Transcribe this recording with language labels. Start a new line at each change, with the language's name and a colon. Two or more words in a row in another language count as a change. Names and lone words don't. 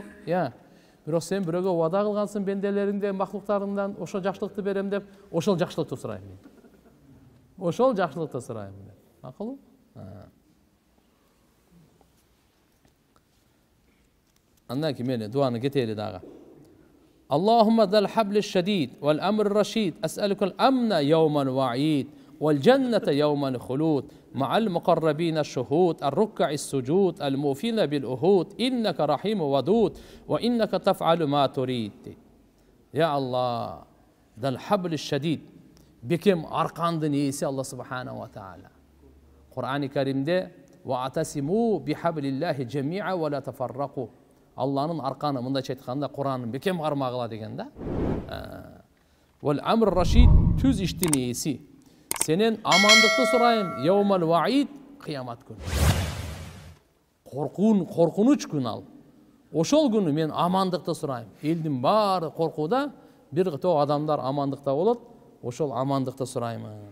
Kyrgyz: Бирок сен бирөөгө вада кылгансың бенделериңден, махлуктарыңдан ошо жакшылыкты берем деп, ошол жакшылыкты сурайм мен. Ошол жакшылыкты сурайм мен. Макулбу? Андан кийин мени дуаны кетели дагы.
Arabic: اللهم ذا الحبل الشديد والأمر الرشيد أسألك الأمن يوم الوعيد والجنة يوم الخلود مع المقربين الشهود الركع السجود الموفين بالعهود إنك رحيم ودود وإنك تفعل ما تريد.
Kyrgyz: Я Аллах,
Arabic: ذا الحبل الشديد,
Kyrgyz: бекем аркандын ээси Алла
Arabic: سبحانه وتعالى. Кур'ани Каримде واعتصموا بحبل الله جميعا ولا تفرقوا.
Kyrgyz: Алланын арканы, мындайча айтканда Куранын бекем кармагыла деген да.
Arabic: والأمر الرشيد,
Kyrgyz: түз иштин ээси. Сенен амандыкты сурайм,
Arabic: يوم الوعيد,
Kyrgyz: кыямат күнү. Коркунуч күн ал. Ошол күнү мен амандыкты сурайм. Элдин баары коркууда, бир топ адамдар амандыкта болот, ошол амандыкты сураймын.